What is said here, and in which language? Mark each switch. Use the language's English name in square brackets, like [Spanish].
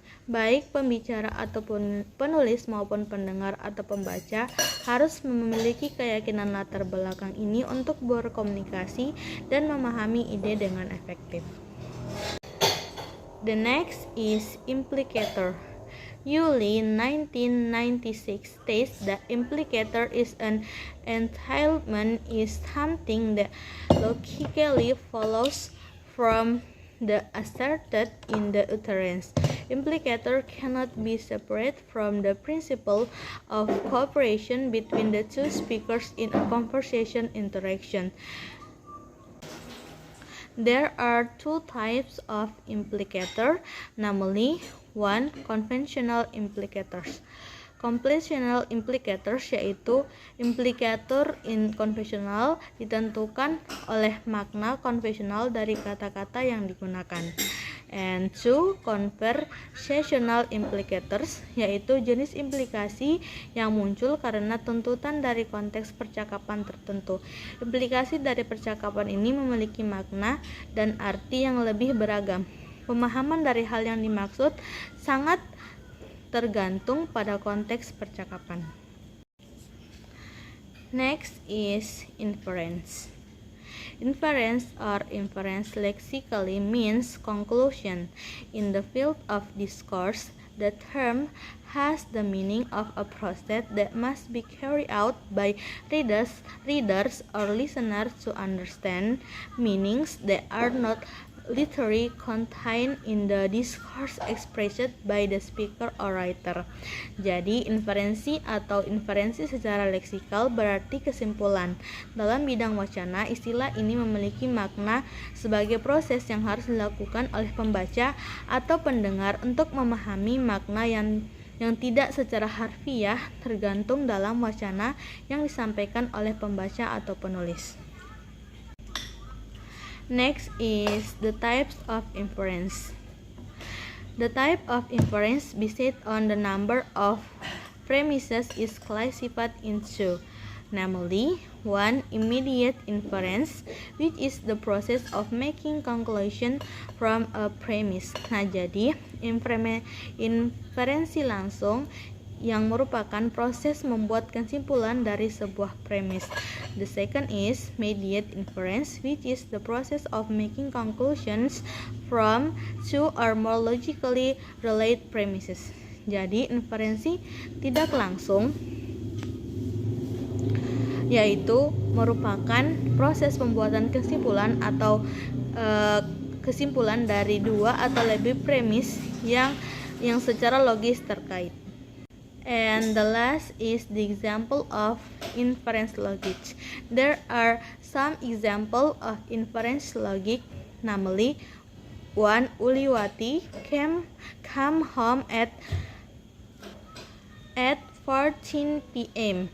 [Indonesian] Baik pembicara ataupun penulis maupun pendengar atau pembaca harus memiliki keyakinan latar belakang ini untuk berkomunikasi dan memahami ide dengan efektif. [English] The next is implicator. Yuli 1996 states that implicator is an entailment is something that logically follows from the asserted in the utterance. Implicator cannot be separate from the principle of cooperation between the two speakers in a conversation interaction. There are two types of implicator, namely 1. Conventional implicators. [Indonesian] Conventional implicators yaitu implikator konvensional ditentukan oleh makna konvensional dari kata-kata yang digunakan. And 2. Conversational implicators yaitu jenis implikasi yang muncul karena tuntutan dari konteks percakapan tertentu. Implikasi dari percakapan ini memiliki makna dan arti yang lebih beragam. Pemahaman dari hal yang dimaksud sangat tergantung pada konteks percakapan. [English] Next is inference. Inference or inference lexically means conclusion. In the field of discourse, the term has the meaning of a process that must be carried out by readers or listeners to understand meanings that are not literally contained in the discourse expressed by the speaker or writer. [Indonesian] Jadi, inferensi atau inferensi secara leksikal berarti kesimpulan. Dalam bidang wacana, istilah ini memiliki makna sebagai proses yang harus dilakukan oleh pembaca atau pendengar untuk memahami makna yang tidak secara harfiah tergantung dalam wacana yang disampaikan oleh pembaca atau penulis. [English] Next is the types of inference. The type of inference based on the number of premises is classified into, namely 1. Immediate inference, which is the process of making conclusion from a premise. [Indonesian] Nah, jadi inferensi langsung yang merupakan proses membuat kesimpulan dari sebuah premis. [English] The second is mediate inference, which is the process of making conclusions from two or more logically related premises. [Indonesian] Jadi inferensi tidak langsung yaitu merupakan proses pembuatan kesimpulan atau kesimpulan dari dua atau lebih premis yang secara logis terkait. [English] And the last is the example of inference logic. There are some example of inference logic, namely 1. Uliwati came home at 14 p.m.